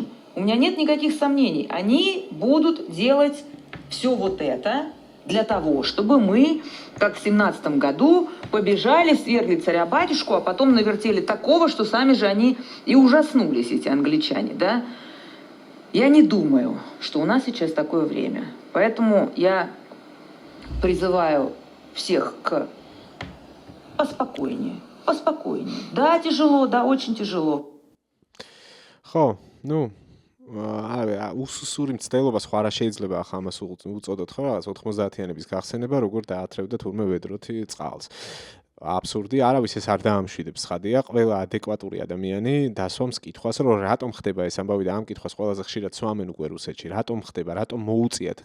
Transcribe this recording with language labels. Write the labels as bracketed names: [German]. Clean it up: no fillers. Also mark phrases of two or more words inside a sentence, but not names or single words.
[Russian] У меня нет никаких сомнений. Они будут делать все вот это для того, чтобы мы, как в 17 году, побежали свергли царя-батюшку, а потом навертели такого, что сами же они и ужаснулись, эти англичане, да? Я не думаю, что у нас сейчас такое время. Поэтому я призываю всех к поспокойнее. Да, тяжело, да, очень тяжело. [Georgian] ხო, უსუსური მცდელობა სხვა რა შეიძლება ახლა ამას უწოდოთ ხო რაღაც 90-იანების გახსენება, როგორ დაათრევდა თურმე ვედროთი წყალს. აბსურდი, არავის ეს არ დაამშვიდებს, ხადია, ყველა ადეკვატური ადამიანი დასვამს კითხვას, რომ რატომ ხდება ეს ამბავი და ამ კითხვას ყველაზე ხშირად სვამენ უკვე რუსეთში, რატომ ხდება, რატომ მოუწიათ.